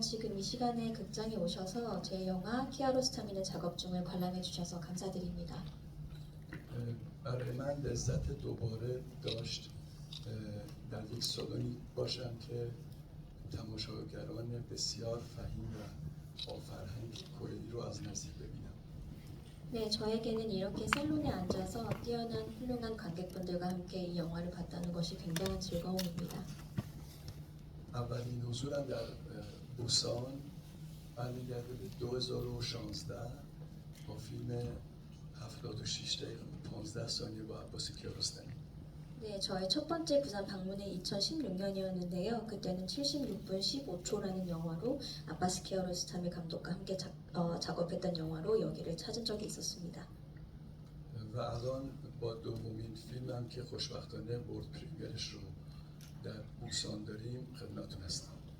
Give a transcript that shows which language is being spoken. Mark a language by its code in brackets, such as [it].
[ko] 지금 이 시간에 극장에 오셔서 제 영화 키아로스타민의 작업 중을 관람해 주셔서 감사드립니다. [fa] برای من لذت دوباره داشت در یک سالونی باشم که تماشاگران بسیار فهیم و با فرهنگ کره رو از نزدیک ببینم. [ko] 네, 저에게는 이렇게 살론에 앉아서 뛰어난 훌륭한 관객분들과 함께 이 영화를 봤다는 것이 굉장한 즐거움입니다. [fa] اولین حضورم در بوسان برمیگرده به 2016 با فیلم 76 دقیقه 15 ثانیه با عباس کیارستمی. [ko] 네, 저의 첫 번째 부산 방문은 2016년이었는데요. 그때는 76분 15초라는 영화로 아바스 키아로스타미 감독과 함께 작업했던 영화로 여기를 찾은 적이 있었습니다. [fa] و الان با دومین فیلمم که خوشبختانه برد پریمیرش رو در بوسان داریم خدمتتون هستم.